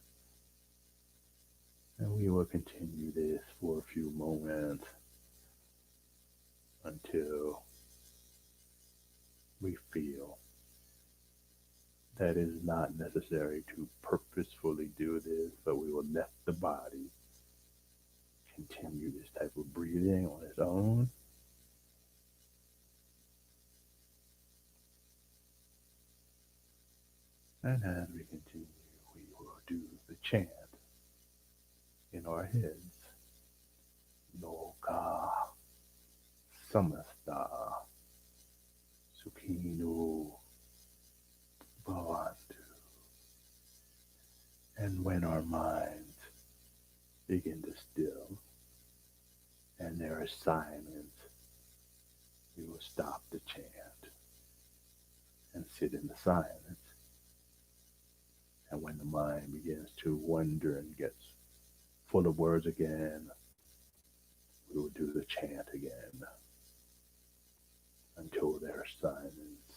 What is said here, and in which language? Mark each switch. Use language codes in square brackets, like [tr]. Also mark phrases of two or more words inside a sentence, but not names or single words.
[en] And we will continue this for a few moments until we feel that it is not necessary to purposefully do this, but we will let the body continue this type of breathing on its own. And as we continue, we will do the chant in our heads. [sa] Loka samasta sukhino bhavantu. [en] And when our minds begin to still and there is silence, we will stop the chant and sit in the silence. And when the mind begins to wonder and gets full of words again, we will do the chant again until there's silence.